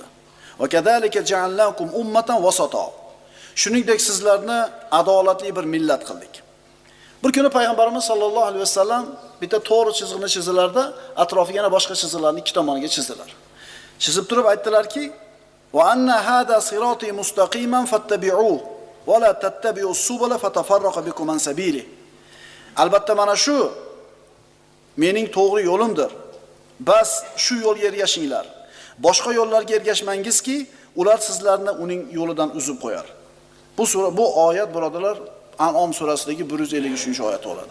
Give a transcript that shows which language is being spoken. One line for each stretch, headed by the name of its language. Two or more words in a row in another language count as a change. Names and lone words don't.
Arabic: وكذلك جعلناكم أمة وسطا.
Uzbek: Shuningdek sizlarni adolatli bir millat qildik. Bir kuni payg'ambarimiz
Arabic: صلى الله عليه وسلم
Uzbek: bitta to'g'ri chizig'ini chizilarda, atrofiga yana boshqa chiziqlarni ikki tomoniga chizdilar. Chizib turib aytdilarki:
Arabic: "وأن هذا صراطي مستقيما فاتبعوه ولا تتبعوا السبل فتفرق بكم عن سبيله."
Uzbek: Albatta mana shu mening to'g'ri yo'limdir. Bas shu yo'lga ergashinglar. Boshqa yo'llarga ergashmangizki, ular sizlarni uning yo'lidan uzib qo'yar. Bu oyat birodarlar An'om surasidagi 153-oyat bo'ladi.